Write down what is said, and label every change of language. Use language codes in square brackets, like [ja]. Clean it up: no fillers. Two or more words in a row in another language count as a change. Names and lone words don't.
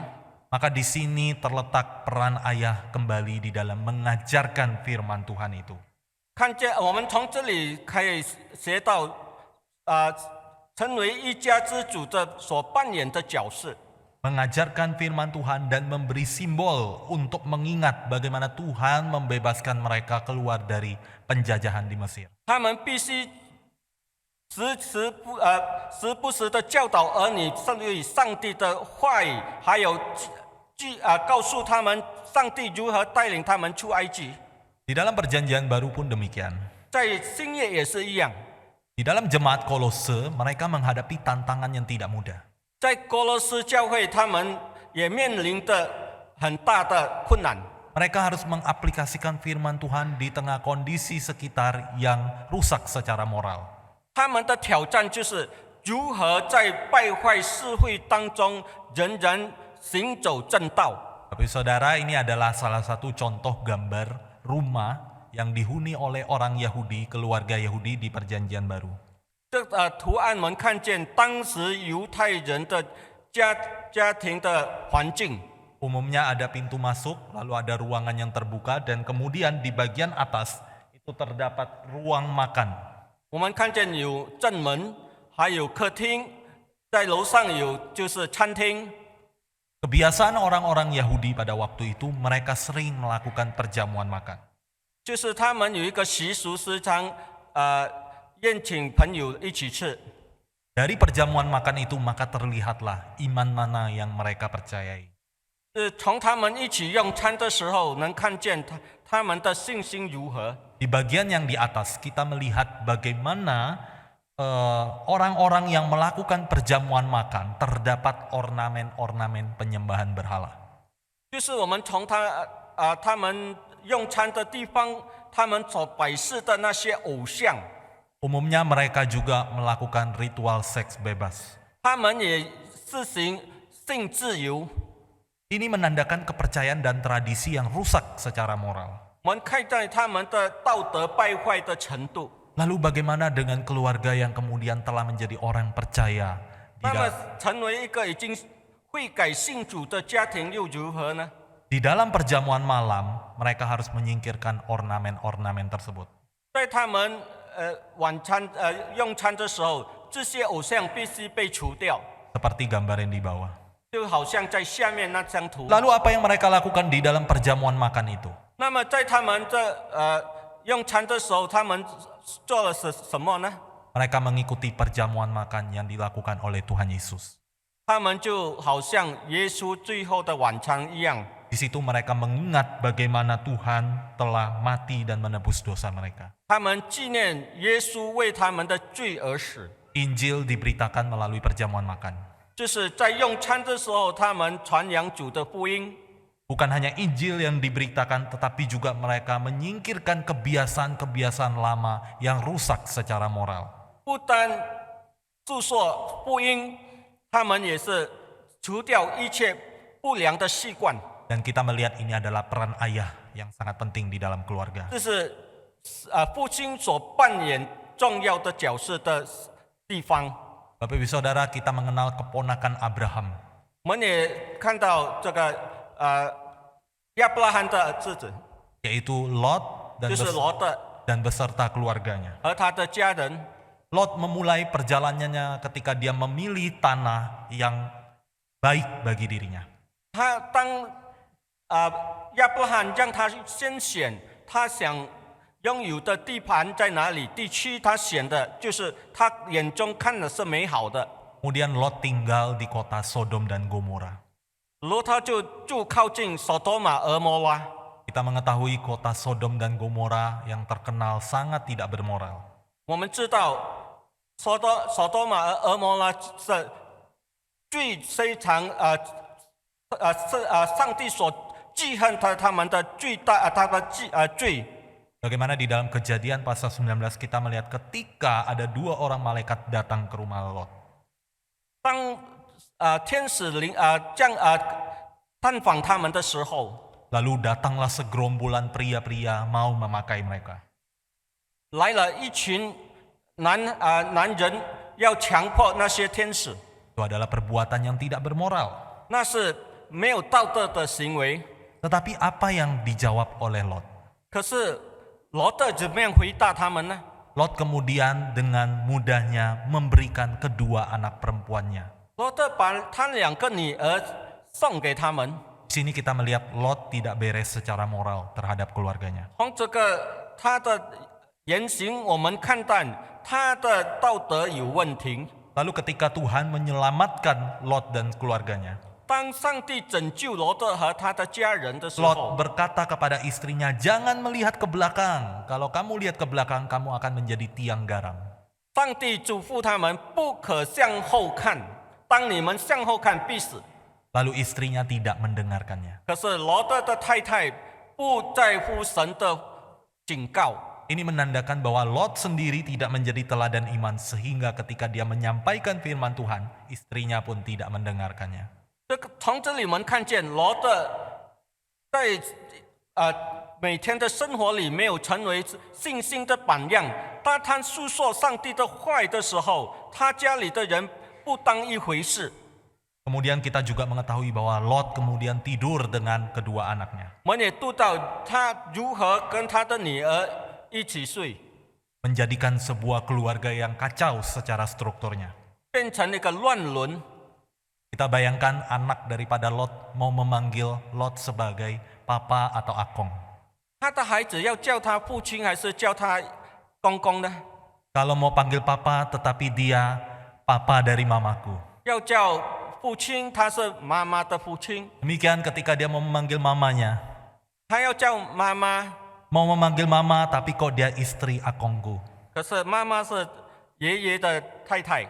[id] Maka di sini terletak peran ayah kembali di dalam mengajarkan firman Tuhan itu. [zh] 看见我们从这里可以学到，成为一家之主的所扮演的角色。 [id] Mengajarkan firman Tuhan dan memberi simbol untuk mengingat bagaimana Tuhan membebaskan mereka keluar dari penjajahan di Mesir. [zh] 他们必须时不时的教导儿女关于上帝的话语，还有告诉他们上帝如何带领他们出埃及。 [id] Di dalam perjanjian baru pun demikian. [zh] 在新约也是一样， [id] Di dalam jemaat Kolose, mereka menghadapi tantangan yang tidak mudah. [zh] 在哥罗斯教会，他们也面临着很大的困难。 [id] Mereka harus mengaplikasikan firman Tuhan di tengah kondisi sekitar yang rusak secara moral. [zh] 他们的挑战就是如何在败坏社会当中仍然行走正道。 [id] Tapi saudara, ini adalah salah satu contoh gambar rumah yang dihuni oleh orang Yahudi, keluarga Yahudi di perjanjian baru. [zh] 这图案我们看见当时犹太人的家庭的环境。 [id] Umumnya ada pintu masuk, lalu ada ruangan yang terbuka, dan kemudian di bagian atas itu terdapat ruang makan. [zh] 我们看见有正门，还有客厅，在楼上有就是餐厅。 [id] Kebiasaan orang-orang Yahudi pada waktu itu, mereka sering melakukan perjamuan makan. [zh] 就是他们有一个习俗，时常宴请朋友一起吃。 [id] Dari perjamuan makan itu maka terlihatlah iman mana yang mereka percayai. [zh] 从他们一起用餐的时候，能看见他们的信心如何。 [id] Di bagian yang di atas kita melihat bagaimana orang-orang yang melakukan perjamuan makan terdapat ornamen-ornamen penyembahan berhala. [zh] 就是我们从他们用餐的地方，他们所摆设的那些偶像， [id] Umumnya mereka juga melakukan ritual seks bebas. [zh] 他们也实行性自由。 [id] Ini menandakan kepercayaan dan tradisi yang rusak secara moral. [zh] 我们看待他们的道德败坏的程度。 [id] Lalu bagaimana dengan keluarga yang kemudian telah menjadi orang percaya? [zh] 那么成为一个已经悔改信主的家庭又如何呢？ [id] Di dalam perjamuan malam, mereka harus menyingkirkan ornamen-ornamen tersebut. [zh] 在他们用餐的时候，这些偶像必须被除掉， [id] Seperti gambar yang di bawah. [zh] 就好像在下面那张图。 [id] Lalu apa yang mereka lakukan di dalam perjamuan makan itu? [zh] 那么在他们用餐的时候，他们做了什么呢？ [id] Mereka mengikuti perjamuan makan yang dilakukan oleh Tuhan Yesus. [zh] 他们就好像耶稣最后的晚餐一样， [id] Di situ mereka mengingat bagaimana Tuhan telah mati dan menebus dosa mereka. [zh] 他们纪念耶稣为他们的罪而死。 [id] Injil diberitakan melalui perjamuan makan. [zh] 就是在用餐的时候，他们传扬主的福音。 [id] Bukan hanya Injil yang diberitakan, tetapi juga mereka menyingkirkan kebiasaan-kebiasaan lama yang rusak secara moral. [zh] 不单诉说福音，他们也是除掉一切不良的习惯。 [id] Dan kita melihat ini adalah peran ayah yang sangat penting di dalam keluarga. [zh] 这是父亲所扮演重要的角色的地方。 [id] Bapak Ibu Saudara, kita mengenal keponakan Abraham. [zh] 我们也看到这个亚伯拉罕的儿子， [id] Yaitu Lot [zh] 就是罗德 [id] dan beserta keluarganya. [zh] 和他的家人。 [id] Lot memulai perjalanannya ketika dia memilih tanah yang baik bagi dirinya. [zh] 他当亚伯拉罕让他先选他想拥有的地盘在哪里，地区他选的就是他眼中看的是美好的。 [id] Kemudian Lot tinggal di kota Sodom dan Gomora. [zh] 罗他就住靠近索多玛、俄摩拉。 [id] Kita mengetahui kota Sodom dan Gomora yang terkenal sangat tidak bermoral. [zh] 我们知道索多玛和俄摩拉是最非常上帝所记恨他们的最大他的罪。 [id] Bagaimana di dalam Kejadian pasal 19 kita melihat ketika ada 2 orang malaikat datang ke rumah Lot. [zh] 当天使探访他们的时候， [id] Lalu datanglah segerombolan pria-pria mau memakai mereka. [zh] 来了一群男人要强迫那些天使， [id] Itu adalah perbuatan yang tidak bermoral. [zh] 那是没有道德的行为。 [id] Tetapi apa yang dijawab oleh Lot? [zh] 可是罗德怎么样回答他们呢？ [id] Lot kemudian dengan mudahnya memberikan kedua anak perempuannya. [zh] 罗德把他2个女儿送给他们。 [id] Di sini kita melihat Lot tidak beres secara moral terhadap keluarganya. [zh] 从这个他的言行，我们看到他的道德有问题。 [id] Lalu ketika Tuhan menyelamatkan Lot dan keluarganya, [zh] 当上帝拯救罗德和他的家人的时 Lot 候， [id] berkata kepada istrinya, jangan melihat ke belakang. Kalau kamu lihat ke belakang, kamu akan menjadi tiang garam. [zh] 上帝嘱咐他们不可向后看，当你们向后看必死。 [id] Lalu istrinya tidak mendengarkannya. [zh] 可是罗德的太太不在乎神的警告， [id] Ini menandakan bahwa Lot sendiri tidak menjadi teladan iman sehingga ketika dia menyampaikan firman Tuhan, istrinya pun tidak mendengarkannya. [zh] 从这里我们看见罗德在每天的生活里没有成为信心的榜样。当他诉说上帝的话语的时候，他家里的人不当一回事。 [id] Kemudian kita juga mengetahui bahwa Lot kemudian tidur dengan kedua anaknya. [zh] 我们也读到他如何跟他的女儿一起睡， [id] Menjadikan sebuah keluarga yang kacau secara strukturnya. [zh] 变成一个乱伦。 [id] Kita bayangkan anak daripada Lot mau memanggil Lot sebagai papa atau akong. [zh] 他的孩子要叫他父亲还是叫他公公呢？ [id] Kalau mau panggil papa tetapi dia papa dari mamaku. [zh] 要叫父亲，他是妈妈的父亲； [id] Demikian ketika dia mau memanggil mamanya. [zh] 他要叫妈妈， [id] Mau memanggil mama tapi kok dia istri akongku. [zh] 可是妈妈是爷爷的太太。